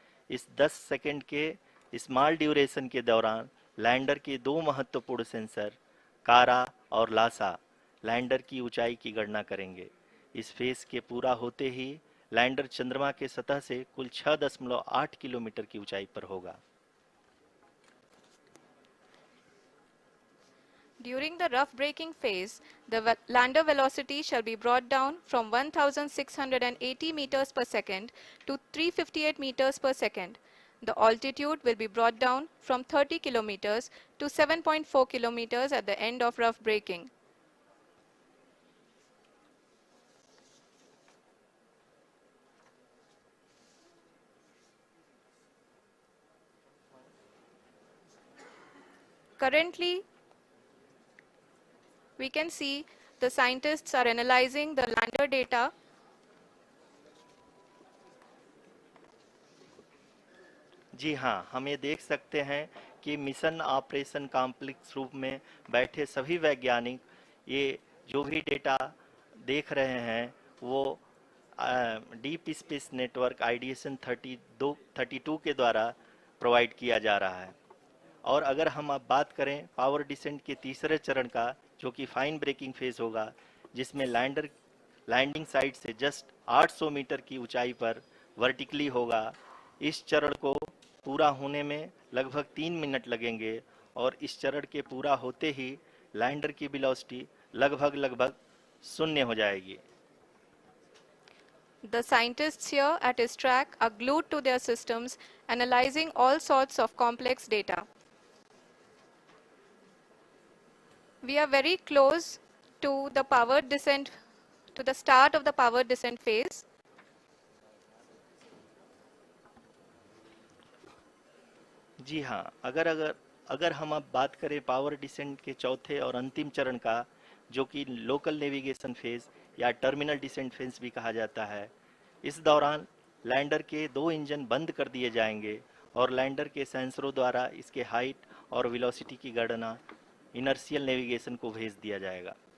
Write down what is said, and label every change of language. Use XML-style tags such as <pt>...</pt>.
<hi>इस 10 सेकंड के small duration के दौरान लैंडर के दो महत्वपूर्ण सेंसर, कारा और लासा, लैंडर की ऊंचाई की गणना करेंगे। इस फेज के पूरा होते ही लैंडर चंद्रमा के सतह से कुल 6.8 किलोमीटर की ऊंचाई पर होगा।</hi> <en>During the rough braking phase, the lander velocity shall be brought down from 1680 meters per second to 358 meters per second. The altitude will be brought down from 30 kilometers to 7.4 kilometers at the end of rough braking. Currently, we can see the scientists are analyzing the lander data.</en> <hi>जी हाँ, हम ये देख सकते हैं कि mission operation complex रूप में बैठे सभी वैज्ञानिक ये जो भी डेटा देख रहे हैं वो डीप स्पेस नेटवर्क आईडीएसन 32 के द्वारा प्रोवाइड किया जा रहा है। और अगर हम अब बात करें पावर डिसेंट के तीसरे चरण का, जो कि फाइन ब्रेकिंग फेज होगा, जिसमें लैंडर लैंडिंग साइट से जस्ट 800 मीटर की ऊंचाई पर वर्टिकली होगा। इस चरण को पूरा होने में लगभग 3 मिनट लगेंगे और इस चरण के पूरा होते ही लैंडर की वेलोसिटी लगभग शून्य हो जाएगी।</hi> <en>The scientists here at ISTRAC are glued to their systems, analyzing all sorts of complex data. We are very close to the power descent, to the start of the power descent phase.</en> <hi>जी हाँ, अगर हम अब बात करें power descent के चौथे और अंतिम चरण का, जो कि लोकल नेविगेशन फेज या टर्मिनल डिसेंट फेज भी कहा जाता है, इस दौरान लैंडर के दो इंजन बंद कर दिए जाएंगे और लैंडर के सेंसरों द्वारा इसके हाइट और वेलोसिटी की गणना इनर्शियल नेविगेशन को भेज दिया जाएगा।</hi>